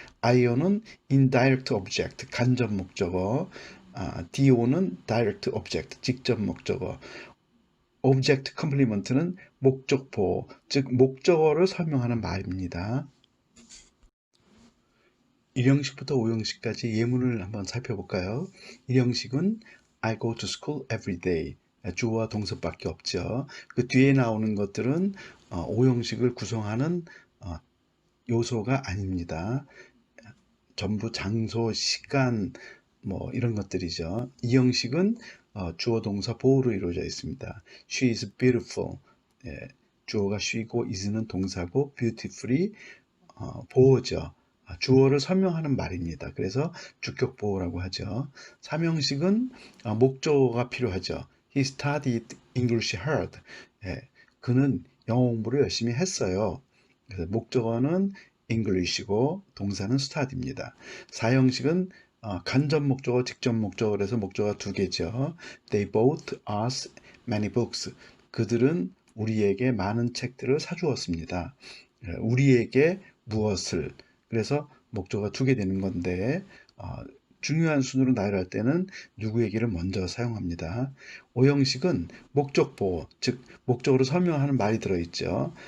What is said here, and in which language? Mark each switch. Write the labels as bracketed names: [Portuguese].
[Korean] io는 [English] indirect object, [Korean] 간접 목적어. do는 [English] direct object, [Korean] 직접 목적어. [English] object complement [Korean] 는 목적보, 즉 목적어를 설명하는 말입니다. 1형식부터 5형식까지 예문을 한번 살펴볼까요? 1형식은 [English] I go to school every day. [Korean] 주어와 동사밖에 없죠. 그 뒤에 나오는 것들은 5형식을 구성하는 요소가 아닙니다. 전부 장소, 시간, 뭐 이런 것들이죠. 이 형식은 주어 동사 보호로 이루어져 있습니다. [English] She is beautiful. [Korean] 예, 주어가 she고 is는 동사고 beautifully 보어죠. 주어를 설명하는 말입니다. 그래서 주격 보어라고 하죠. 삼형식은 목적어가 필요하죠. [English] He studied English hard. [Korean] 예, 그는 영어 공부를 열심히 했어요. 그래서 목적어는 English고 동사는 study입니다. 사형식은 간접 목적어, 직접 목적어 그래서 목적어가 두 개죠. [English] They bought us many books. [Korean] 그들은 우리에게 많은 책들을 사주었습니다. 우리에게 무엇을 그래서 목적어가 두 개 되는 건데 중요한 순으로 나열할 때는 누구 얘기를 먼저 사용합니다. 오형식은 목적 보호, 즉 목적으로 설명하는 말이 들어있죠.